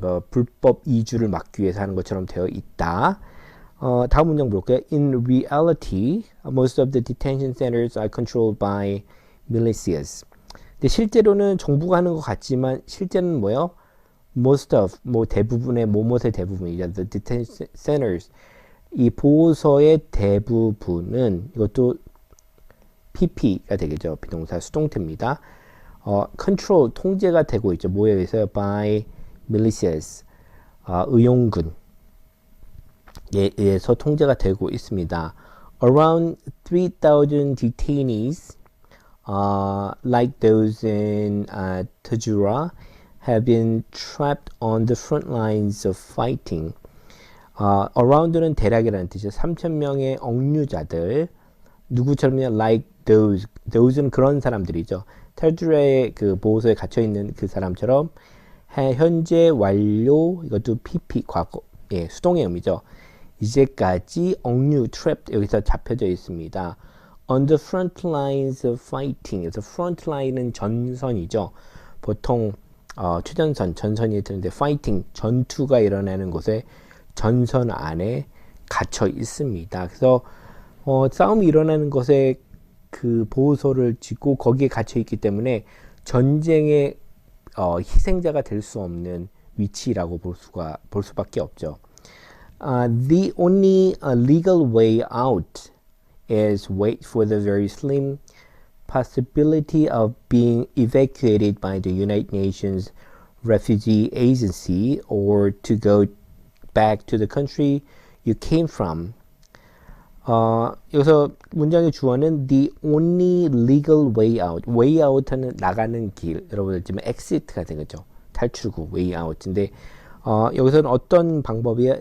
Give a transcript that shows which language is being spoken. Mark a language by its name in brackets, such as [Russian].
[Korean] 불법 이주를 막기 위해서 하는 것처럼 되어 있다. 다음 문장 볼게요. [English] In reality, most of the detention centers are controlled by militias. [Korean] 근데 실제로는 정부가 하는 것 같지만 실제는 뭐예요? [English] Most of, [Korean] 뭐 대부분의, 뭐뭇의 대부분이죠. [English] The detention centers. [Korean] 이 보호소의 대부분은 이것도 PP가 되겠죠. 비동사 수동태입니다. control, 통제가 되고 있죠. 뭐에 의해서요? [English] By militias, [Korean] 의용군에 의해서 통제가 되고 있습니다. [English] Around 3,000 detainees, like those in Tajura, have been trapped on the front lines of fighting. [Korean] around는 대략이라는 뜻이죠. 3,000명의 억류자들, 누구처럼요? [English] Like those [Korean] 는 그런 사람들이죠. 탈주라의 그 보호소에 갇혀 있는 그 사람처럼 현재 완료, 이것도 PP 과거, 예, 수동의 의미죠. 이제까지 억류 trapped 여기서 잡혀져 있습니다. [English] On the front lines of fighting. [Korean] 그래서 front line은 전선이죠. 보통 최전선, 전선이 되는데 fighting 전투가 일어나는 곳에 전선 안에 갇혀 있습니다. 그래서 싸움이 일어나는 곳에 그 보호소를 짓고 거기에 갇혀 있기 때문에 전쟁의 희생자가 될 수 없는 위치라고 볼 수밖에 없죠. [English] The only legal way out is wait for the very slim possibility of being evacuated by the United Nations Refugee Agency or to go back to the country you came from. [Korean] 여기서 문장의 주어는 [English] the only legal way out. [Korean] way out는 나가는 길. 여러분 알지만 exit가 되겠죠. 탈출구, way out인데 여기서는 어떤 방법이에요?